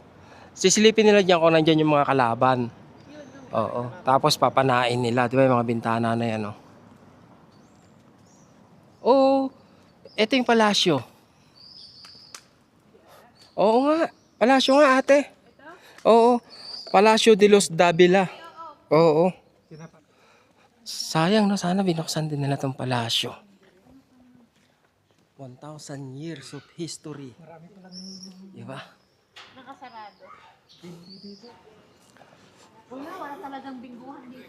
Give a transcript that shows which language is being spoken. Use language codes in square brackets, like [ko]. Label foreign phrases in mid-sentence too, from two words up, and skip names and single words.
[tl] Sisilipin nila dyan kung nandyan yung mga kalaban. Oo. Tapos papanain nila, di ba, yung mga bintana na yan, oh. Oh, ito yung palasyo. Oo nga, palasyo nga, ate. Oo, Palacio de los Davila. Oo. Sayang, no? Sana binuksan din nila tong palasyo. [en] 1,000 years of history. [tl] Marami palang Di ba? Nakasarado. Wala talagang bingguhan dito.